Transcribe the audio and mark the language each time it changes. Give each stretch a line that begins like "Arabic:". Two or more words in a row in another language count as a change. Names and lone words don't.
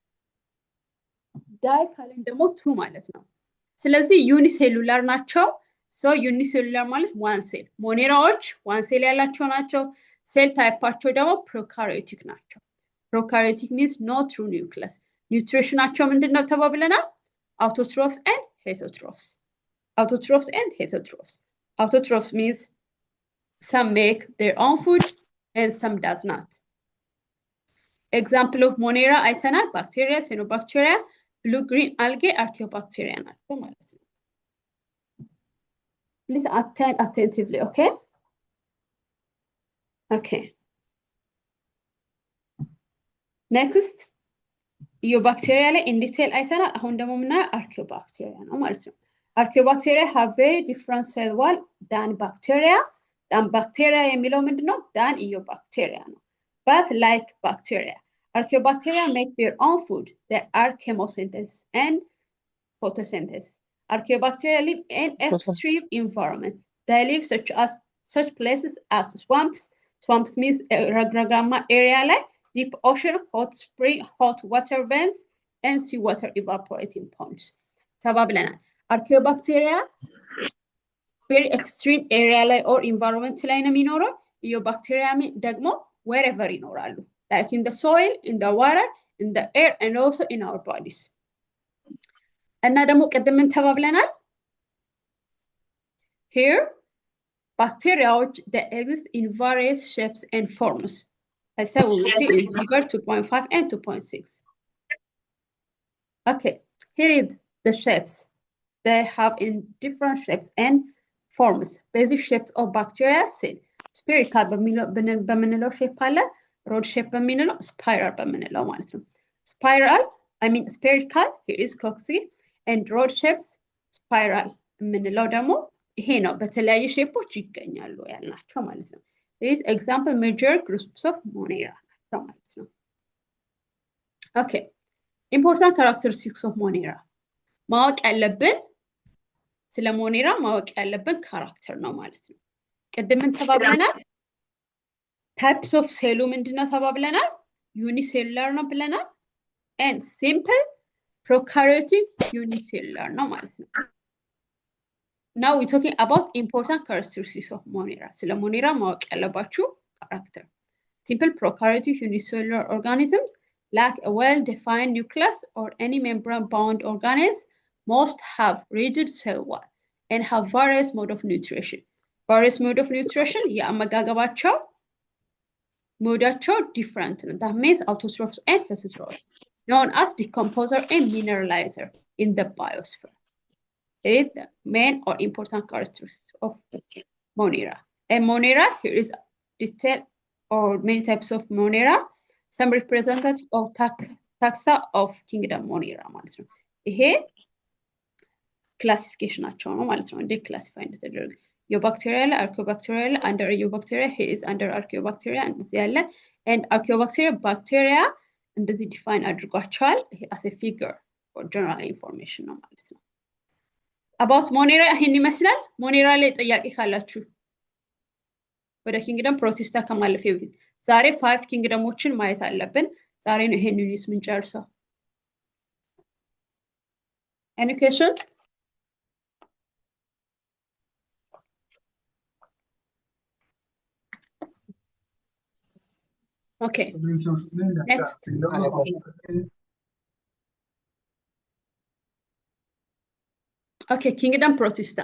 Amharic: ዳይ ካለን ደግሞ ቱ ማለት ነው። ስለዚህ ዩኒሴሉላር ናቸው።
English: so unicellular
Amharic: ማለት
English: one cell
Amharic: ሞኔራዎች
English: one cell
Amharic: ያላቸው ናቸው። ሴል ታይፓቸው ደግሞ ፕሮካሪዮቲክ ናቸው።
English: prokaryotic means no true nucleus
Amharic: ኒውትሪሽናቸው ምንድነው ተባብለናል?
English: autotrophs and heterotrophs autotrophs and heterotrophs. Autotrophs means some make their own food and some does not. Example of Monera አይተናል bacteria, cyanobacteria, blue green algae, archaeobacteria
Amharic: ናቸው ማለት ነው።
English: Please attend attentively, okay? Okay. Next, Eubacteria ላይ in detail አይተናል።
Amharic: አሁን ደግሞ ምናየው
English: archaeobacteria
Amharic: ነው ማለት ነው።
English: Archaeobacteria have very different cell wall than bacteria. Than bacteria
Amharic: የሚለው ምንድነው?
English: than Eubacteria ነው። But like bacteria, Archaeobacteria make their own food. They are chemosynthesis and photosynthesis. Archaeobacteria live in extreme environment. They live such places as swamps. Swamps means ragragama area like deep ocean, hot spring, hot water vents, and seawater evaporating ponds. ተባብለናል። Archaeobacteria very extreme area like or environment
Amharic: ላይ ነው የሚኖረው።
English: Eubacteria ደግሞ wherever ይኖራሉ like in the soil, in the water, in the air, and also in our bodies.
Amharic: እና ደግሞ ቅድም ምን ተባብለናል?
English: Here bacteria they exist in various shapes and forms. I said we will see in figure 2.5 and 2.6. Okay, here is the shapes. They have in different shapes and forms. Basic shapes of bacteria cell. Spherical በምንለው shape አለ፣ rod shape በምንለው spiral
Amharic: በምንለው ማለት ነው።
English: Spiral, I mean spherical, here is coxy, and rod shapes spiral
Amharic: የምንለው ደግሞ ይሄ ነው። በተለያዩ ሼፖች ይገኛሉ ያልናቸው ማለት ነው።
English: This example major groups of Monera
Amharic: ናቸው ማለት ነው።
English: Okay, important characteristics of Monera.
Amharic: ማወቅ ያለብን ስለ ሞኔራ ማወቅ ያለብን ካራክተር ነው ማለት ነው። ቅድም ምን ተባብለናል?
English: types of
Amharic: ሴሉ ምንድነው ተባብለናል? ዩኒሴሉላር ነው ብለናል።
English: and simple prokaryotic unicellular
Amharic: ነው ማለት ነው።
English: Now we're talking about important characteristics of Monera.
Amharic: ስለ ሞኔራ ማወቅ ያለባችሁ ካራክተር
English: simple prokaryotic unicellular organisms lack a well-defined nucleus or any membrane-bound organism must have rigid cell wall and have various mode of nutrition. Various mode of nutrition,
Amharic: የአመጋገባቸው ሞዳቸው different ነው.
English: That means autotrophs and heterotrophs, known as decomposer and mineralizer in the biosphere. It is the main or important characteristics of Monera. And Monera, here is detail or many types of Monera. Some representative of taxa of kingdom Monera
Amharic: ማለት ነው። ይሄ ክላሲፊኬሽናቸው ነው ማለት ነው። እንዴት ክላሲፋይ እንደተደረገ
English: Eubacteria, Archaeobacteria, under Eubacteria, he is under Archaeobacteria,
Amharic: እንደዚህ ያለ
English: and Archaeobacteria bacteria
Amharic: እንደዚህ ዲፋይን አድርጓቸዋል። ይሄ
English: as a figure or general information
Amharic: ነው ማለት ነው።
English: about Monera
Amharic: ይሄን ይመስላል። ሞኔራ ላይ ጥያቄ ካላችሁ ወደ ኪንግደም ፕሮቲስታ ከማለፌ በፊት ዛሬ 5 ኪንግደሞችን ማየት አለብን። ዛሬ ነው ይሄን ዩኒት ምንጨርሰው።
English: Any question? Okay. Next. Okay, Kingdom Protista.